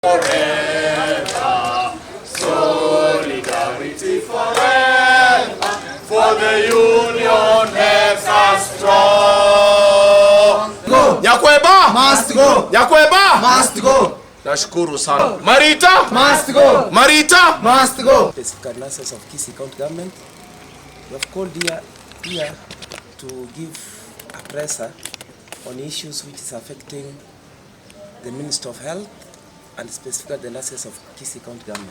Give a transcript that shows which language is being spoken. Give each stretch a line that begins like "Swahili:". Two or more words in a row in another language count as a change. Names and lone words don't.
English: Forever, solidarity forever, for the union makes us strong. Go. Nyakweba Must go. Nyakweba Must go.
Swahili: Nashukuru sana. Marita
English: Must go. Marita Must go. Specific nurses of Kisii County Government, we have called here to give a presser on issues which is affecting the Minister of Health and specifically the nurses of Kisii County Government.